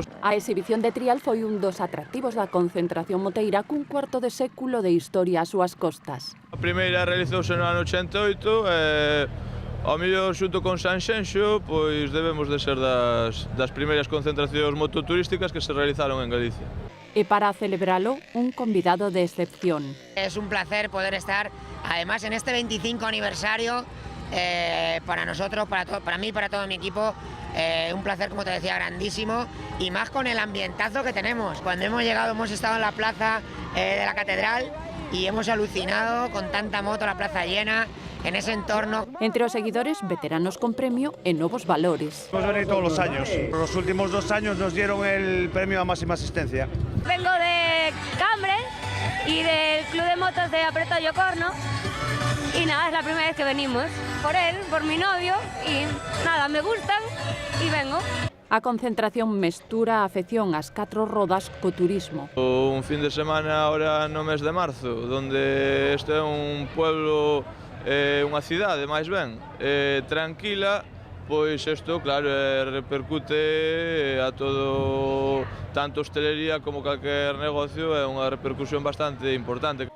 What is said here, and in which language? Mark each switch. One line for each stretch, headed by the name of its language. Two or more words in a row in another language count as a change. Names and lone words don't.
Galician: A exhibición de trial foi un dos atractivos da concentración moteira cun cuarto de século de historia ás súas costas. A primeira realizouse no ano 88 e ao mellor xunto con Sanxenxo pois debemos de ser das primeiras concentracións mototurísticas que se realizaron en Galicia. E para celebralo, un convidado de excepción.
Spanish: Es un placer poder estar, además en este 25 aniversario, para nosotros, para mí, para todo mi equipo, un placer, como te decía, grandísimo, y más con el ambientazo que tenemos. Cuando hemos llegado hemos estado en la plaza de la Catedral y hemos alucinado con tanta moto, la plaza llena, en ese entorno.
Galician: Entre os seguidores, veteranos con premio e novos valores.
Spanish: Hemos venido todos los años. Los últimos 2 años nos dieron el premio a máxima asistencia. Vengo de Cambre y del Club de Motos de Apreto Yocorno. Y nada, es la primera vez que venimos. Por él, por mi novio, y nada, me gustan y vengo.
Galician: A concentración mestura a afección ás 4 rodas co turismo. Un fin de semana ahora no mes de marzo, donde este é un pueblo, unha cidade máis ben, tranquila, pois isto, claro, repercute a todo, tanto hostelería como calquer negocio, é unha repercusión bastante importante.